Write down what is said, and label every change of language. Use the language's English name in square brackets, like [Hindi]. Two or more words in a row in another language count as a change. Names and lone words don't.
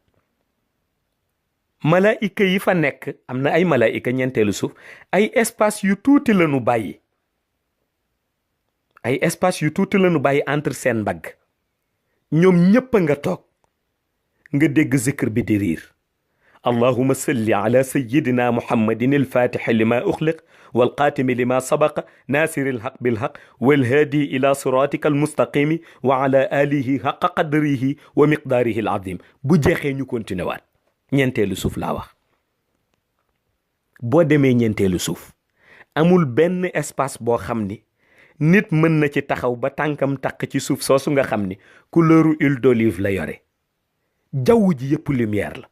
[Wolof] malaayika yi fa nekk am na ay malaayika ñeenteelu suuf ay espace yu tuuti la nu bàyyi entre seen mbagg ñoom ñépp a nga toog nga dégg zikr bi di riir. [Arabic] اللهم صل على سيدنا محمد الفاتح لما أخلق والقاتم لما سبق ناصر الحق بالحق والهادي إلى صراطك المستقيم وعلى آله حق قدره ومقداره العظيم [Wolof] bu jeexee ñu continué waat ñeenteelu suuf laa wax. boo demee ñeenteelu suuf amul benn espace boo xam ni nit mën na ci taxaw ba tànkam takk ci suuf soosu nga xam ni couleuru [French] huile d'olive [Wolof] la yore. jaww ji yëpp lumière la.